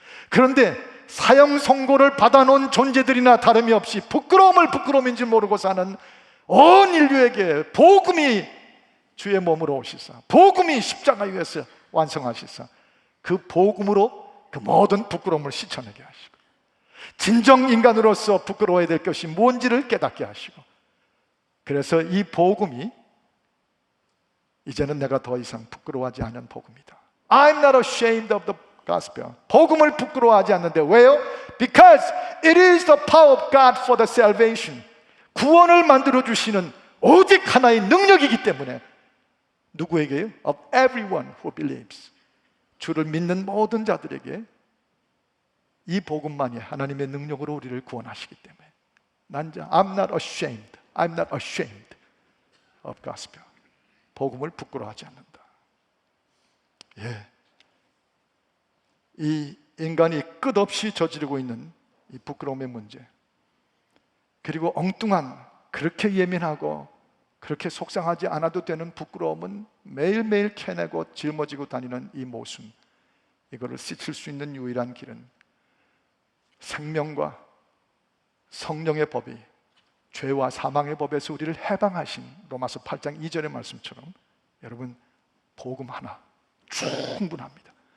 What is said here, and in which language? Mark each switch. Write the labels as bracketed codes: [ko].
[ko] 그런데 사형 선고를 받아놓은 존재들이나 다름이 없이 부끄러움을 부끄러움인지 모르고 사는 온 인류에게 복음이 주의 몸으로 오시사, 복음이 십자가 위에서 완성하시사 그 복음으로 그 모든 부끄러움을 씻어내게 하시고 진정 인간으로서 부끄러워야 될 것이 뭔지를 깨닫게 하시고, 그래서 이 복음이 이제는 내가 더 이상 부끄러워하지 않는 복음이다. [en] I'm not ashamed of the gospel. [ko] 복음을 부끄러워하지 않는데 왜요? [en] Because it is the power of God for the salvation. [ko] 구원을 만들어 주시는 오직 하나의 능력이기 때문에 누구에게요? [en] Of everyone who believes. [ko] 주를 믿는 모든 자들에게 이 복음만이 하나님의 능력으로 우리를 구원하시기 때문에 [en] I'm not ashamed. I'm not ashamed of gospel. [ko] 복음을 부끄러워하지 않는다. 예. 이 인간이 끝없이 저지르고 있는 이 부끄러움의 문제, 그리고 엉뚱한, 그렇게 예민하고 그렇게 속상하지 않아도 되는 부끄러움은 매일매일 캐내고 짊어지고 다니는 이 모순, 이거를 씻을 수 있는 유일한 길은 생명과 성령의 법이 죄와 사망의 법에서 우리를 해방하신 로마서 8장 2절의 말씀처럼 여러분, 복음 하나 충분합니다.